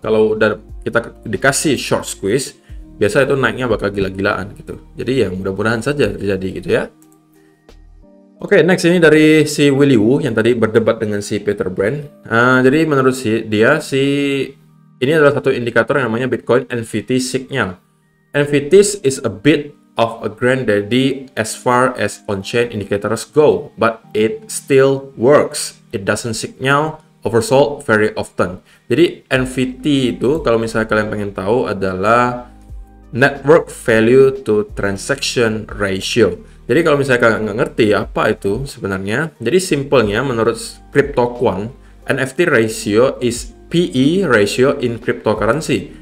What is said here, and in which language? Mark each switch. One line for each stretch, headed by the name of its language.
Indonesian: Kalau udah kita dikasih short squeeze, biasa itu naiknya bakal gila-gilaan gitu. Jadi ya mudah-mudahan saja terjadi gitu ya. Oke, next ini dari si Willy Woo yang tadi berdebat dengan si Peter Brand. Jadi menurut dia ini adalah satu indikator yang namanya Bitcoin NVT signal.
English: NVT is a bit of a granddaddy as far as on-chain indicators go, but it still works. It doesn't signal oversold very often.
Indonesian: Jadi NVT itu kalau misalnya kalian pengen tahu adalah network value to transaction ratio. Jadi kalau misalnya kalian nggak ngerti apa itu sebenarnya, jadi simpelnya menurut CryptoQuant,
English: NFT ratio is PE ratio in cryptocurrency.